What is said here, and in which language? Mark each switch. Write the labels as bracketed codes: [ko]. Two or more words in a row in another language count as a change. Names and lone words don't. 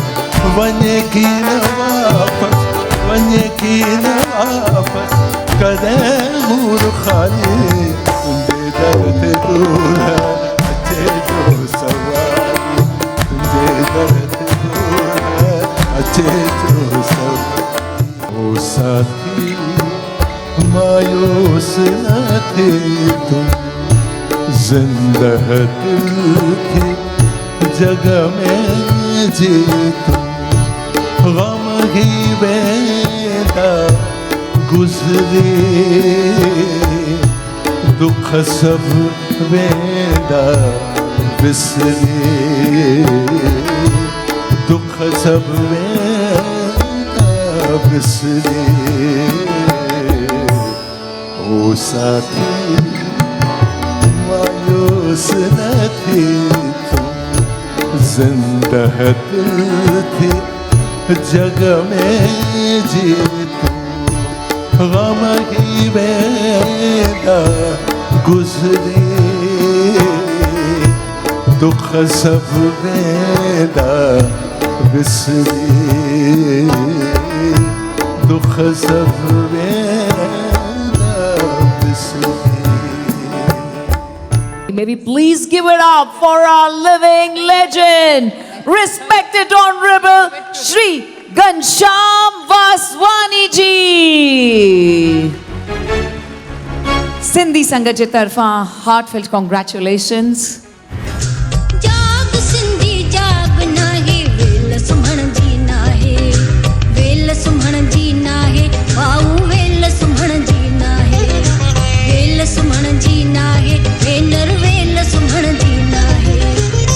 [sd] वञे की न वापस, वञे की न वापस, कॾहिं मूर खाली। तुंहिंजे दर ते दूर अचे जो सवारी, तुंहिंजे दर ते दूर अचे जो सवारी। [hi] ओ साथी मायूस न थे तुम, ज़िंदह दिल की जग में जी तुम। [sd] गम ही वेंदा गुज़रे, दुख सब वेंदा विसरे, दुख सब वेंदा विसरे। [hi] ओ साथी मायूस न थी तुम, ज़िंदह दिल थी जग में जी तुम। [sd] गम ही वेंदा गुज़रे, दुख सब वेंदा विसरे, दुख सब वेंदा विसरे। [en] May we please give it up for our living legend, respected Honorable Shri Ghanshyam Vaswani ji. [sd] سنڌي سنگت جي طرف [en] heartfelt congratulations. [sd] सुमण जी नाहे, भेनर वेल सुमण जी नाहे।